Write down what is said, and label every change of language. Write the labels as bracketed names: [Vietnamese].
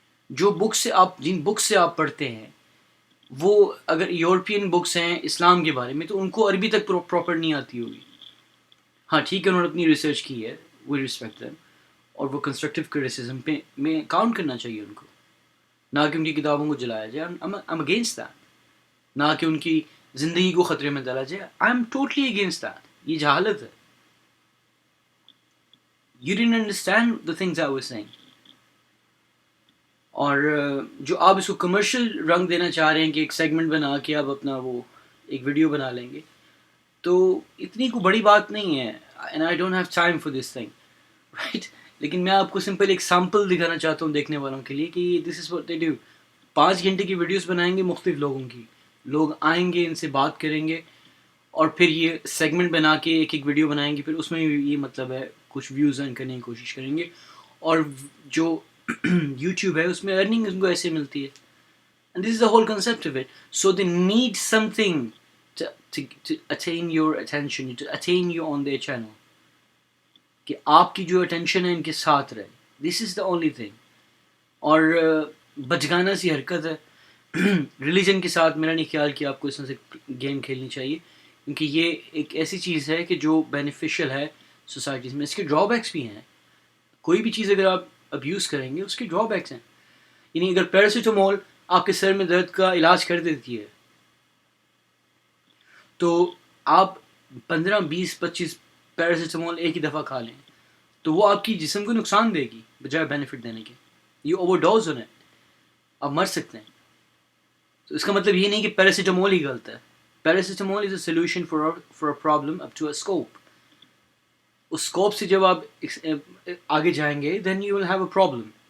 [Urdu] جو جن بکس سے آپ پڑھتے ہیں وہ اگر یورپین بکس ہیں اسلام کے بارے میں تو ان کو عربی تک پراپر نہیں آتی ہوگی. ہاں ٹھیک ہے, انہوں نے اپنی ریسرچ کی ہے, [English] we respect them, [Urdu] اور وہ کنسٹرکٹیو کرٹیسزم پہ میں کاؤنٹ کرنا چاہیے ان کو, نہ کہ ان کی کتابوں کو جلایا جائے. [English] I'm against that. [Urdu] نہ کہ ان کی زندگی کو خطرے میں ڈالا جائے. [English] I'm totally against that. [Urdu] یہ جہالت ہے. [English] You didn't understand the things I was saying. [Urdu] اور جو آپ اس کو کمرشل رنگ دینا چاہ رہے ہیں کہ ایک سیگمنٹ بنا کے آپ اپنا وہ ایک ویڈیو بنا لیں گے, تو اتنی کوئی بڑی بات نہیں ہے. [English] And I don't have time for this thing. Right? [Urdu] لیکن میں آپ کو سمپل ایک سیمپل دکھانا چاہتا ہوں دیکھنے والوں کے لیے کہ [English] This is what they do. [Urdu] 5 گھنٹے کی ویڈیوز بنائیں گے مختلف لوگوں کی, لوگ آئیں گے, ان سے بات کریں گے, اور پھر یہ سیگمنٹ بنا کے ایک ویڈیو بنائیں گے, پھر اس میں یہ مطلب ہے کچھ ویوز ارن کرنے کی کوشش کریں گے, اور جو یوٹیوب ہے اس میں ارننگ ان کو ایسے ملتی ہے. [English] And this is the whole concept of it. So they need something to attain your attention, to attain you on their channel. [Urdu] کہ آپ کی جو اٹینشن ہے ان کے ساتھ رہے. [English] This is the only thing. [Urdu] اور بچگانا سی حرکت ہے. ریلیجن کے ساتھ میرا نہیں خیال کہ آپ کو اس طرح سے گیم کھیلنی چاہیے، کیونکہ یہ ایک ایسی چیز ہے کہ جو بینیفیشیل ہے سوسائٹیز میں. اس کے ڈرا بیکس بھی ہیں. کوئی بھی چیز اگر آپ ابیوز کریں گے اس کے ڈرا بیکس ہیں. یعنی اگر پیراسیٹامول آپ کے سر میں درد کا علاج کر دیتی ہے تو آپ 15-20-25 پیراسیٹامول ایک ہی دفعہ کھا لیں تو وہ آپ کی جسم کو نقصان دے گی بجائے بینیفٹ دینے کے. یہ اوور ڈوز ہونا ہے، آپ مر سکتے ہیں. تو اس کا مطلب یہ نہیں کہ پیراسیٹامول ہی غلط ہے. [English] Paracetamol is a solution for a problem up to a scope. [Urdu] اس scope سے جب آپ آگے جائیں گے [English] Then you will have a problem.